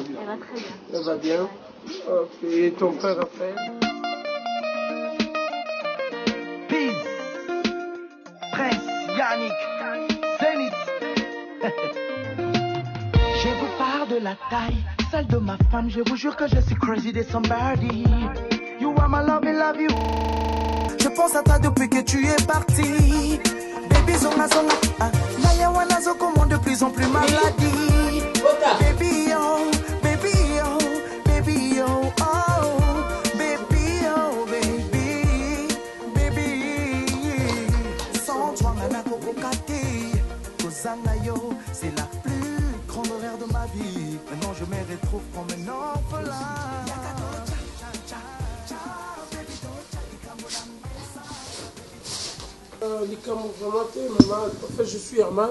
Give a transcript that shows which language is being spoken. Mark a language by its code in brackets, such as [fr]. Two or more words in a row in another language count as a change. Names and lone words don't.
[fr] Elle va bien. Ok, et ton frère Raphaël? Yannick, Zénith. Je vous parle de la taille, celle de ma femme. Je vous jure que je suis crazy de somebody. [en] You are my love, I love you. [fr] Je pense à toi depuis que tu es parti. Baby, zonga, Naya wanazo comment de plus en plus maladie. [en] Baby, oh, baby, oh, baby, oh, oh. Baby, oh, baby, baby. [fr] Sans toi, c'est la plus grande rêve de ma vie. Maintenant je me retrouve comme un orphelin. En fait, je suis Herman.